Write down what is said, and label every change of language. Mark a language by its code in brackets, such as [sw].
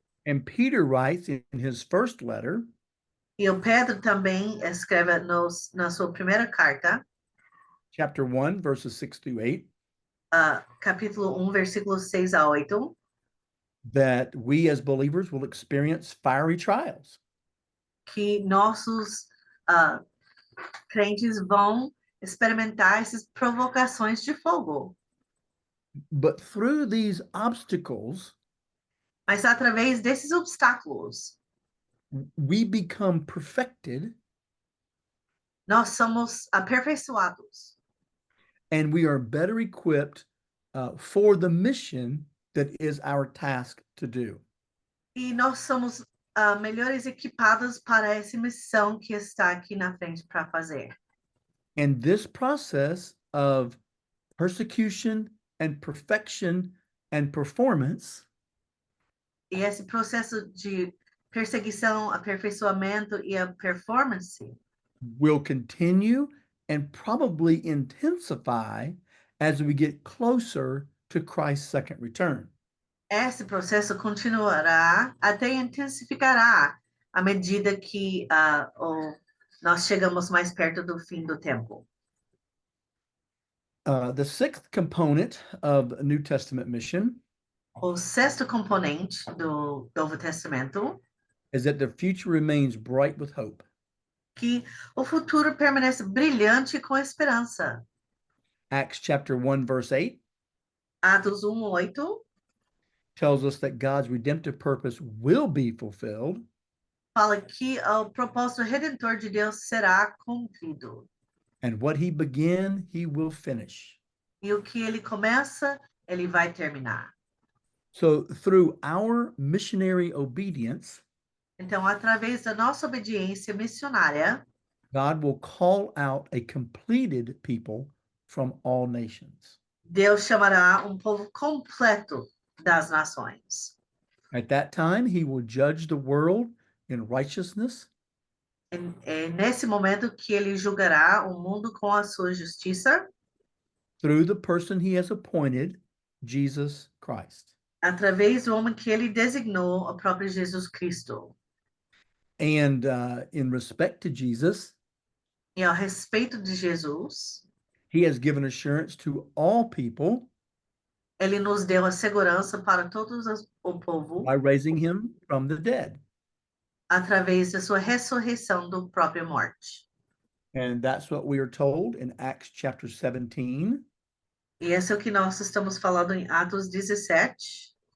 [en] And Peter writes in his first letter, [pt] E o Pedro também escreve na sua primeira carta, [en] chapter 1, verses 6 through 8, [pt] capítulo 1, versículos 6 a 8, [en] that we as believers will experience fiery trials. [pt] que nossos crentes vão experimentar essas provocações de fogo. [en] But through these obstacles, [pt] Mas através desses obstáculos, [en] we become perfected [pt] nós somos aperfeiçoados [en] and we are better equipped for the mission that is our task to do. [pt] e nós somos melhores equipados para essa missão que está aqui na frente para fazer. [en] And this process of persecution and perfection and performance [pt] E esse processo de perseguição, aperfeiçoamento e a performance [en] will continue and probably intensify as we get closer to Christ's second return. [pt] esse processo continuará até intensificará à medida que nós chegamos mais perto do fim do tempo. [en] The sixth component of New Testament mission [pt] O sexto componente do Novo Testamento, [en] is that the future remains bright with hope. [pt] que o futuro permanece brilhante com esperança. [en] Acts chapter 1, verse 8 [pt] Atos 1:8 [en] tells us that God's redemptive purpose will be fulfilled, [pt] fala que o propósito redentor de Deus será cumprido. [en] and what he began, he will finish. [pt] E o que ele começa, ele vai terminar. [en] So, through our missionary obedience, [pt] Então, através da nossa obediência missionária, [en] God will call out a completed people from all nations. [pt] Deus chamará um povo completo das nações. [en] At that time, he will judge the world in righteousness [pt] É nesse momento que ele julgará o mundo com a sua justiça, [en] through the person he has appointed, Jesus Christ. [pt] através do homem que ele designou, o próprio Jesus Cristo. [en] And in respect to Jesus, [pt] E ao respeito de Jesus, [en] he has given assurance to all people [pt] ele nos deu a segurança para todos o povo, [en] by raising him from the dead. [pt] através da sua ressurreição do próprio morte. [en] And that's what we are told in Acts chapter 17, [pt] E esse é o que nós estamos falando em Atos 17,